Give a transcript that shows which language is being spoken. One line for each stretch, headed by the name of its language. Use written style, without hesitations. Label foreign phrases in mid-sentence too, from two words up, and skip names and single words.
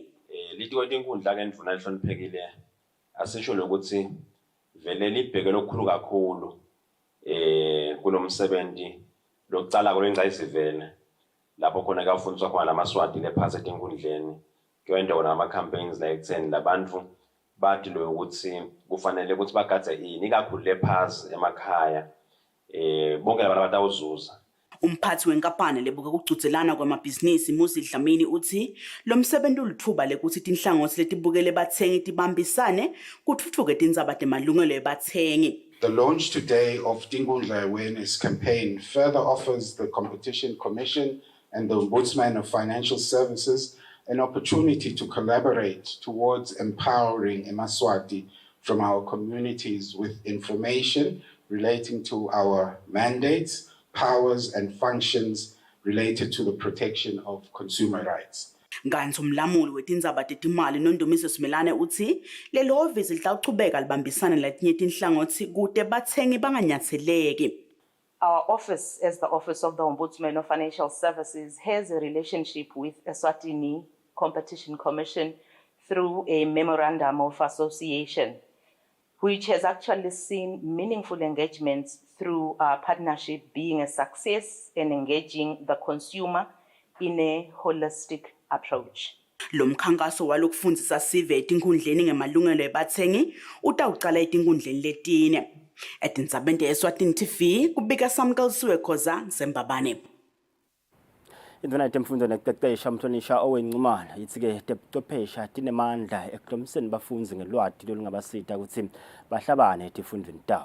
Swati: Litiko letinkundla ke indvuna lihloniphekile asisho lokuthi vele libheke lokukhulu kakhulu kulomsebenzi lokucala kolwenza isivene lapho khona kufundiswa khona lamaswati lephasi etinkundleni kuyenda wona ama campaigns la ekutheni labantu bathi lo ukuthi kufanele ukuthi bagadze ini kakhulu lephasi emakhaya bonke labantu abatawuzuza. Umphathi wenkampani lebuke kugcutselana kwamabhizinisi Musi Dlamini uthi lo msebenzi ulithuba lekuthi tinhlangothi letibukele bathengi tibambisane kuthuthuke tindzaba temalungelo ebathengi.
English: The launch today of Tinkundla Awareness Campaign further offers the Competition Commission and the Ombudsman of Financial Services an opportunity to collaborate towards empowering eMaswati from our communities with information relating to our mandates, powers and functions related to the protection of consumer rights.
Swati: Nganthi umlamuli wetindzaba tetimali noNdumiso Simelane uthi lelo ofisi litawuchubeka libambisana latinye tinhlangothi kude bathengi banganyatseleki.
English: Our office, as the Office of the Ombudsman of Financial Services, has a relationship with Eswatini Competition Commission through a memorandum of association, which has actually seen meaningful engagements through our partnership being a success and engaging the consumer in a holistic approach.
Swati: Lo mkhankaso walokufundisa sive etinkundleni ngemalungelo ebathengi utawuqala etinkundleni letine. Etindzabeni Eswatini TV kubika Samkelisiwe Khoza Zembabane. Indvuna yetemfundo nekuqeqesha umhlonisha owencumana yithi-ke tebuchwephesha tinemandla ekuhlomiseni bafundzi ngelwati lolungabasita ukuthi bahlabane etifundweni tabo.